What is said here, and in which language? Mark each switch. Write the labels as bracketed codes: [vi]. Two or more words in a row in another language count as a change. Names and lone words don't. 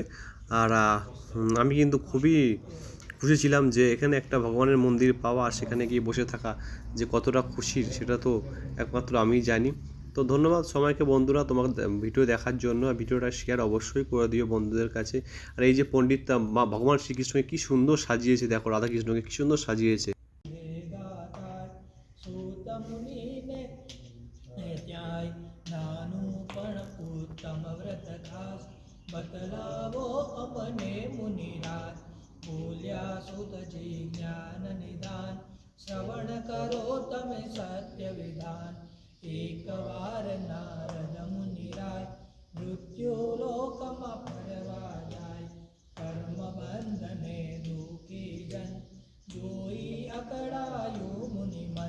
[bn] আর আমি কিন্তু খুবই খুশি ছিলাম যে এখানে একটা ভগবানের মন্দির পাওয়া, আর সেখানে গিয়ে বসে থাকা যে কতটা খুশির সেটা তো একমাত্র আমিই জানি। তো ধন্যবাদ সবাইকে বন্ধুরা তোমাকে ভিডিও দেখার জন্য। ভিডিওটা শেয়ার অবশ্যই করে দিও বন্ধুদের কাছে। আর এই যে পণ্ডিত মা ভগবান শ্রীকৃষ্ণকে কী সুন্দর সাজিয়েছে, দেখো রাধাকৃষ্ণকে কী সুন্দর সাজিয়েছে। [gu] બતલાવો અમને મુનિરાજ બોલ્યા સુતજી જ્ઞાન નિદાન શ્રવણ કરો તમે સત્ય વિધાન એકવાર નારદ મુનિરાય મૃત્યુલોકમાં ફરવા જાય કર્મ બંધને દુઃખી જન જોઈ અકળાયું મુનિમન।